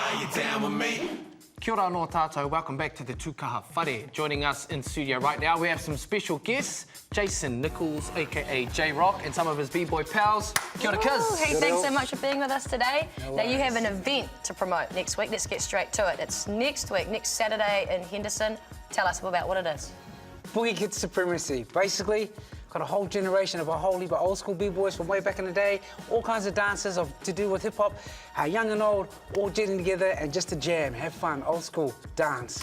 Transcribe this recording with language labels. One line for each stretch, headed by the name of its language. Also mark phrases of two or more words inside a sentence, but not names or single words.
English: down with me.
Māori: Kia ora no tātou,
English: welcome back to the Tukaha Whare. Joining us in studio right now, we have some special guests, Jason Nichols, aka J-Rock, and some of his B-Boy pals.
Māori: Kia ora,
English: cuz. Hey, thanks so much for being with us today. Now, you have an event to promote next week. Let's get straight to it. It's next week, next Saturday in Henderson. Tell us about what it is. Boogie Kids Supremacy. Basically, got a whole generation of a whole heap of old school b-boys from way back in the day, all kinds of dances to do with hip-hop, young and old, all getting together and just to jam, have fun, old school, dance.